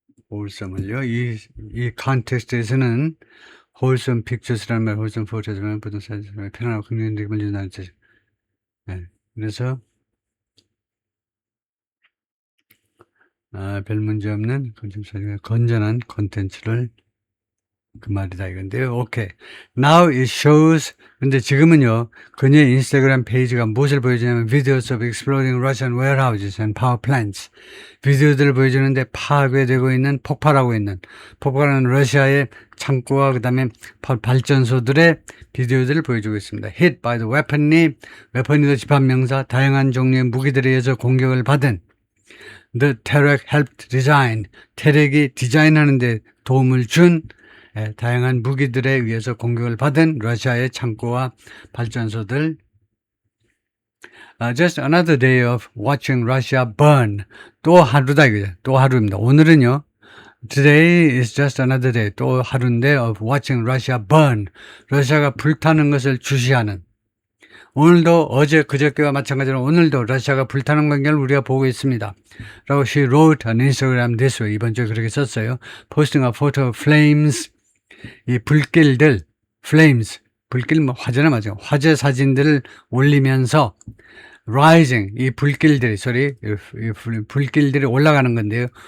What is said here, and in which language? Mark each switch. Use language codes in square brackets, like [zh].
[ko] wholesome을요. 이 컨텍스트에서는 wholesome pictures라는 말, wholesome photos라는 부동산 편안하고 긍정적인 느낌을 준다는 뜻. 그래서 별 문제 없는 건전한 콘텐츠를 그 말이다 이건데요. 오케이. Now it shows. [en] 근데 지금은요, 그녀의 인스타그램 페이지가 무엇을 보여주냐면 videos of exploding Russian warehouses and power plants. [ko] 비디오들을 보여주는데 파괴되고 있는, 폭발하는 러시아의 창고와 그 다음에 발전소들의 비디오들을 보여주고 있습니다. Hit by the 웨펀이 집합명사, 다양한 종류의 무기들에 의해서 공격을 받은 The Terek helped design. 테렉이 디자인하는 데 도움을 준 다양한 무기들에 의해서 공격을 받은 러시아의 창고와 발전소들. [en] Just another day of watching Russia burn. [ko] 또 하루다 이거죠. 또 하루입니다. 오늘은요. [en] Today is just another day. 또 하루인데 of watching Russia burn. [ko] 러시아가 불타는 것을 주시하는. 오늘도 어제 그저께와 마찬가지로 오늘도 러시아가 불타는 광경을 우리가 보고 있습니다. [en] 라고 she wrote on Instagram this way. [ko] 이번 주에 그렇게 썼어요. [en] Posting a photo of flames. [ko] 이 불길들, flames. 불길 뭐 화재나 맞아요. 화재 사진들을 올리면서 rising, 이 불길들이 불길들이 올라가는 건데요.